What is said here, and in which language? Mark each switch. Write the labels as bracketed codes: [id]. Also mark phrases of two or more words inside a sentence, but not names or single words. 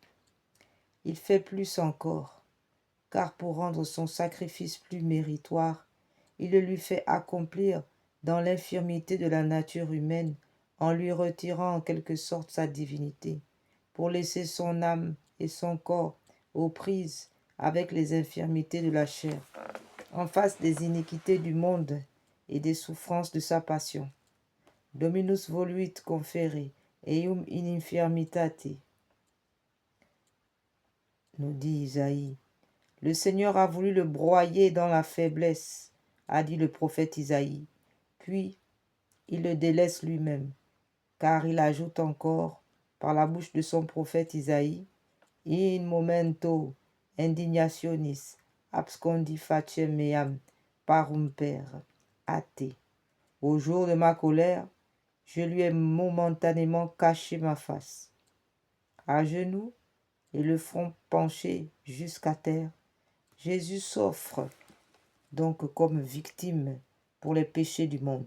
[fr] Il fait plus encore, car pour rendre son sacrifice plus méritoire, il le lui fait accomplir dans l'infirmité de la nature humaine, en lui retirant en quelque sorte sa divinité, pour laisser son âme et son corps aux prises avec les infirmités de la chair, en face des iniquités du monde et des souffrances de sa passion. [la] Dominus voluit confere eum in infirmitate, [fr] nous dit Isaïe. Le Seigneur a voulu le broyer dans la faiblesse, a dit le prophète Isaïe. Puis, il le délaisse lui-même, car il ajoute encore, par la bouche de son prophète Isaïe, [la] in momento indignationis abscondi faciem meam parumper ate. [fr] Au jour de ma colère, je lui ai momentanément caché ma face. À genoux et le front penché jusqu'à terre, Jésus s'offre donc comme victime pour les péchés du monde.